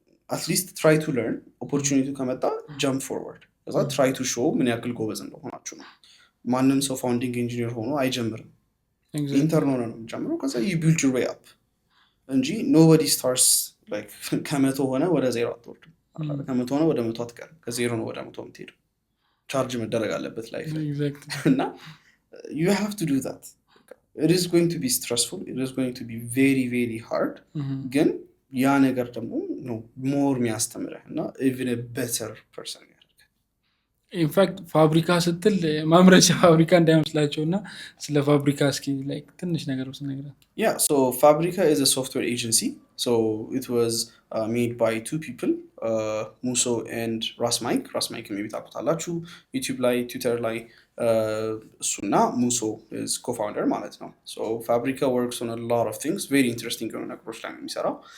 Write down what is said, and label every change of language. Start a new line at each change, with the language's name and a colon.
Amharic: at least try to learn opportunity ከመጣ jump forward ከዛ try to show ምን ያክል ጎበዝ እንደሆናችሁ ነው። ማንም ሰው ፋውንዲንግ ኢንጂነር ሆኖ አይጀምርም። ኢንተርን ሆኖ ነው የሚጀምረው። ከዛ
English: you build your way up
Amharic: እንጂ nobody starts like ከመቶ ሆነ ወደ ዜሮ አትወርድም። ከመቶ ሆነ ወደ መቶ አትቀርም። ከዜሮ ነው ወደ መቶ የምትሄደው። ቻርጅ መደረግ አለበት ላይፍ እና
English: you have to do that. It is going to be stressful. It is going to be very very hard.
Amharic: ግን ያ ነገር ደግሞ ነው ሞር የሚያስተምረህ እና even a better person ያደርጋል። ኢንፋክት ፋብሪካ ስትል ማምረቻ ፋብሪካ እንዳይመስላቸው እና ስለ ፋብሪካ እስኪ ላይክ ትንሽ ነገር ውስጥ ነገር
English: Yeah, so Fabrica is a software agency. So it was made by two people, Muso and Rasmike. Rasmike maybe ታውቁታላችሁ YouTube ላይ Twitter ላይ እሱና Muso is co-founder ማለት ነው። So Fabrica works on a lot of things, very interesting
Amharic: የሆኑ ነገሮች ላይ ነው የሚሰራው